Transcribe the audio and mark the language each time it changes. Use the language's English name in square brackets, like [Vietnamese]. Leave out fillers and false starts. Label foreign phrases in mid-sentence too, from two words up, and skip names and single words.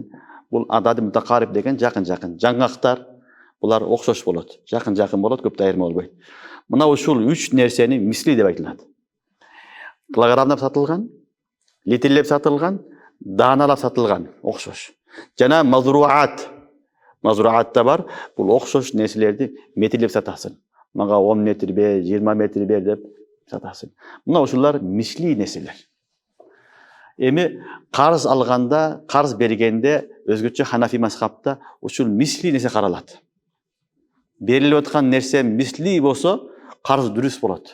[Kyrgyz] Бул [Arabic] عدد متقارب [Kyrgyz] деген жакын. Жаңгактар булар окшош болот. Жакын болот, көп айырма болбойт. Мына ушул 3 нерсени мисли деп айтылат. Килограммдап сатылган, литрлеп сатылган, дааналап сатылган, окшош. Жана мазруат. [Kazakh] Mazruatта бар, бұл оқшош нерселерді метрлеп сатасың. [Kyrgyz] Мага 10 метр бер, 20 метр бер деп сатасың. Мына ушулар мисли нерселер. Эми карыз алганда, карыз бергенде өзгөчө Ханафи мазхабта ушул мисли нерсе каралат. Берилип аткан нерсе мисли болсо, карыз дұрыс болот.